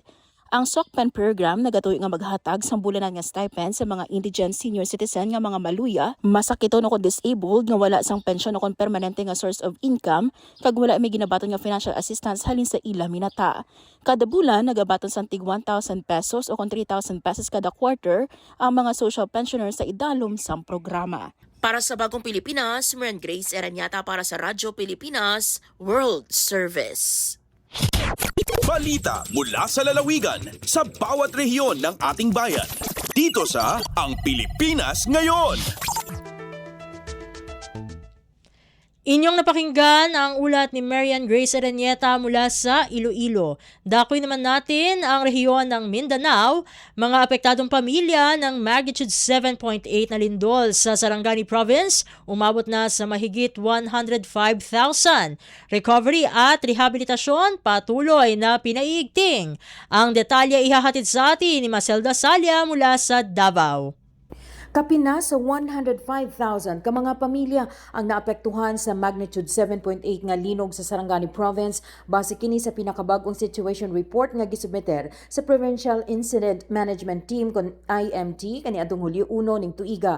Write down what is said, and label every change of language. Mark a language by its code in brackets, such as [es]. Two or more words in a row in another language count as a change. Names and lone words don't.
[hil] Ang SOCPEN program nagatuloy nga maghatag sa bulanan nga stipend sa mga [en] indigent senior citizen [hil] nga mga maluya, masakiton o disabled nga wala sang pensyon o permanente nga [en] source of income, [hil] kag wala may ginabaton nga [en] financial assistance [hil] halin sa ila minata. Kada bulan nagabaton sang tig 1,000 pesos o 3,000 pesos kada quarter ang mga [en] social pensioners [hil] sa idalom sang programa. [tl] Para sa Bagong Pilipinas, [hil] Marian Grace Aranieta para sa [en] Radyo Pilipinas World Service. [tl] Balita mula sa lalawigan sa bawat rehiyon ng ating bayan. Dito sa Ang Pilipinas Ngayon. Inyong napakinggan ang ulat ni Marian Grace Aranieta mula sa Iloilo. Dakoy naman natin ang rehiyon ng Mindanao, mga apektadong pamilya ng magnitude 7.8 na lindol sa Sarangani Province, umabot na sa mahigit 105,000. Recovery at rehabilitasyon patuloy na pinaiigting. Ang detalye ihahatid sa atin ni Maselda Salya mula sa Davao. [ceb] Kapina sa 105,000 ka mga pamilya ang naapektuhan sa magnitude 7.8 nga linog sa Sarangani Province base kini sa pinakabagong [en] situation report [ceb] nga gisubmeter sa [en] Provincial Incident Management Team [ceb] kon IMT kaniadtong Hulyo 1 ning tuiga.